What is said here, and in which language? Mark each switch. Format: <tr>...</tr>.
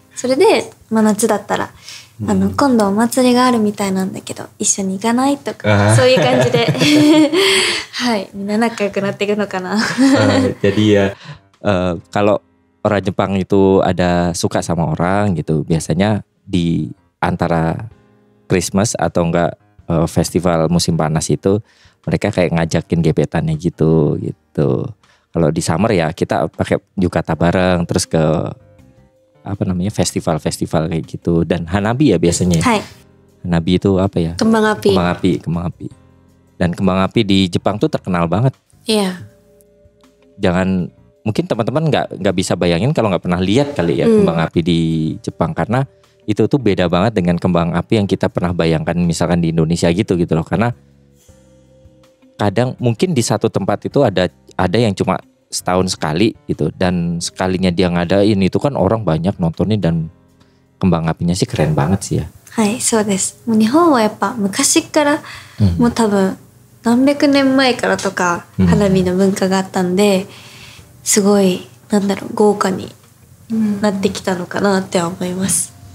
<ja>それで、夏だったら今度お祭りがあるみたいなんだけど一緒に行かないとか、そういう感じではいみんな仲良くなっていくのかな。</ja> <id>Jadi ya kalau orang Jepang itu ada suka sama orang gitu, biasanya di antara Christmas atau enggak festival musim panas itu mereka kayak ngajakin gebetannya gitu. Kalau di summer ya kita pakai yukata bareng terus ke festival kayak gitu, dan hanabi ya biasanya.</id> <ja>はい。</ja> <id>Hanabi itu apa ya? Kembang api. Kembang api. Dan kembang api di Jepang tuh terkenal banget. Iya. Jangan, mungkin teman-teman nggak bisa bayangin kalau nggak pernah lihat kali ya kembang api di Jepang, karena itu tuh beda banget dengan kembang api yang kita pernah bayangkan misalkan di Indonesia gitu loh. Karena kadang mungkin di satu tempat itu ada yang cuma setahun sekali gitu, dan sekalinya dia ngadain itu kan orang banyak nontonin, dan kembang apinya sih keren banget sih ya.</id> <ja>はい、そうです。もう日本はやっぱ昔から、もう多分何百年前からとか花火の文化があったんで、すごい豪華になってきたのかなって思います。</ja>